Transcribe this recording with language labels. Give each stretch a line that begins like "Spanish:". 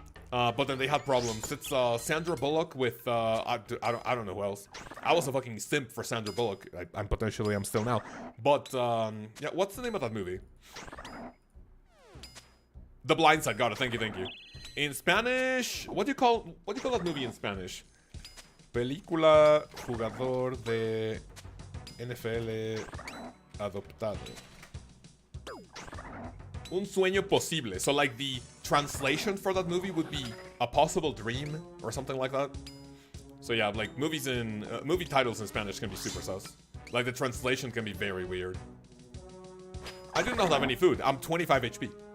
English: But then they had problems. It's Sandra Bullock with I don't know who else. I was a fucking simp for Sandra Bullock. I'm still now. But yeah, what's the name of that movie? The Blind Side. Got it. Thank you. In Spanish, what do you call that movie in Spanish?
Spanish: Película jugador de NFL adoptado. Un sueño posible.
English: So like the translation for that movie would be a possible dream or something like that. So yeah, like movies in movie titles in Spanish can be super sus. Like the translation can be very weird. I do not have any food. I'm 25 HP.